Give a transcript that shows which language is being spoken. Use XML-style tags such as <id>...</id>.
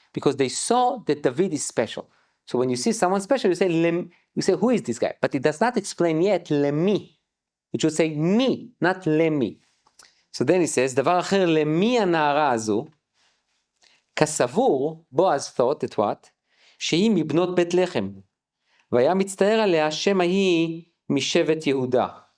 <en>Because they saw that David is special. So when you see someone special, you say, who is this guy? But it does not explain yet, למי. It should say, מי, not למי. So then he says,</en> <he>דבר אחר, למי הנערה הזו? כסבור,</he> <en>בועז thought that what?</en> <he>שהיא מבנות בית לחם. והיה מצטער עליה, שם ההיא משבט יהודה.</he>